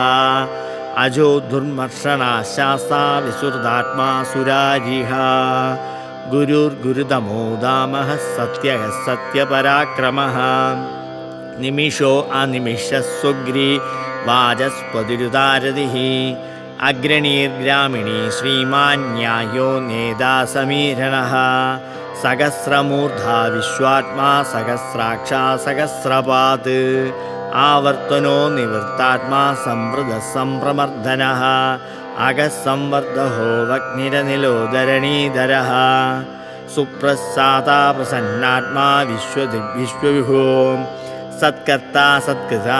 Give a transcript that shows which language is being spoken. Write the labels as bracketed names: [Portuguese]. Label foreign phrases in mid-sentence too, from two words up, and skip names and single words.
[Sanskrit] അജോ ദുർമർഷണാ ശാസ്താ വിസുർദാത്മാ സുരാരിഃ. ഗുരുർഗുരുതമോ ദാമഃ സത്യഃ സത്യപരാക്രമഃ. നിമിഷോ അനിമിഷഃ സുഗ്രീ വാചസ്പതിരുദാരതിഃ. अग्रणीर्ग्रामिणी श्रीमान् न्यायो नेता समीरणः सहस्रमूर्धा विश्वात्मा सहस्राक्षा सहस्रपात् आवर्तनो निवृत्तात्मा संवृतः संप्रमर्दनः अगस्संवर्धहो वह्निरनिलोधरणीधरः सुप्रसादा प्रसन्नात्मा विश्वविभो सत्कर्ता सत्कृता